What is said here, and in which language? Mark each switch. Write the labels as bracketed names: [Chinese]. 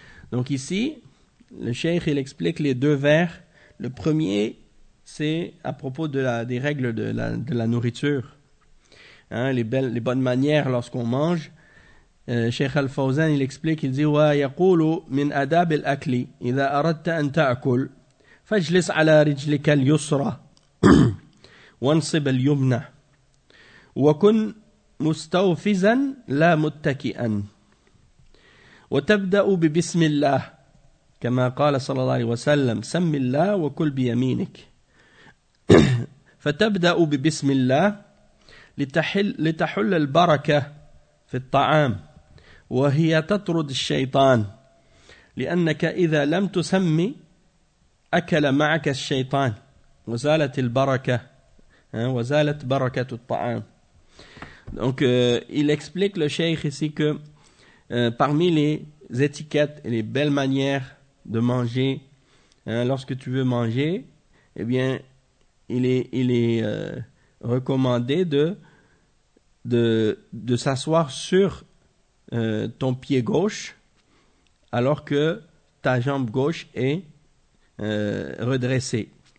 [French] Donc ici, le cheikh il explique les deux vers. Le premier, c'est à propos de des règles de la nourriture, hein, les bonnes manières lorsqu'on mange. Cheikh Al-Fawzan il explique, il dit [Arabic] wa yaqulu min adab al-akl idha aradta an ta'kul فاجلس على رجلك اليسرى وانصب اليمنى وكن مستوفزا لا متكئا وتبدأ ببسم الله كما قال صلى الله عليه وسلم سم الله وكل بيمينك فتبدأ ببسم الله لتحل البركة في الطعام وهي تطرد الشيطان لأنك إذا لم تسمي أكل معك الشيطان وزالت البركة وزالت بركة الطعام. [French] Donc il explique le cheikh ici que parmi les étiquettes et les belles manières de manger, hein, lorsque tu veux manger, eh bien il est recommandé de s'asseoir sur ton pied gauche alors que ta jambe gauche est redressé.